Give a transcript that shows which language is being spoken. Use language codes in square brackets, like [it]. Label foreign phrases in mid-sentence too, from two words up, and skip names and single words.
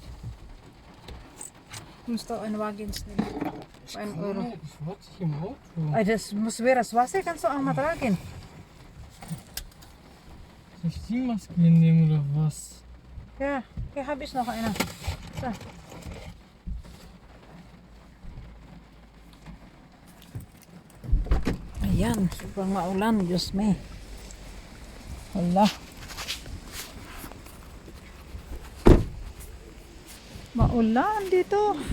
[de] Ich muss da einen Wagen stellen. Für 1 Euro. Ich warte hier im Auto. Das muss wäre das Wasser, kannst du auch mal tragen. Soll ich die Maske hinnehmen oder was? Ja, hier habe ich noch eine. So. [tl] Ayan, sobrang maulan. Diyos me. Wala. Maulan dito.